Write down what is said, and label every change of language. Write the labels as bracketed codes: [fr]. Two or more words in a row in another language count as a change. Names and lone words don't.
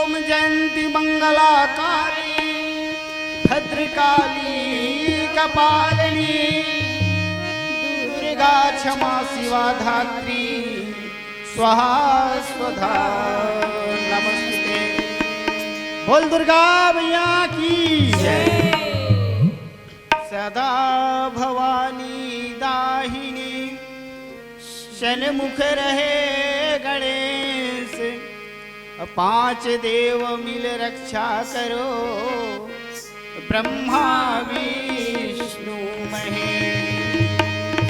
[sa] जयंती मंगलाकारी भद्रकाली कपालिनी दुर्गा क्षमा शिवा धात्री स्वाहा स्वधा नमस्ते। [hi] बोल दुर्गा मैया की जय। सदा भवानी दाहिनी शनमुख रहे गणेश, पांच देव मिल रक्षा करो ब्रह्मा विष्णु महेश।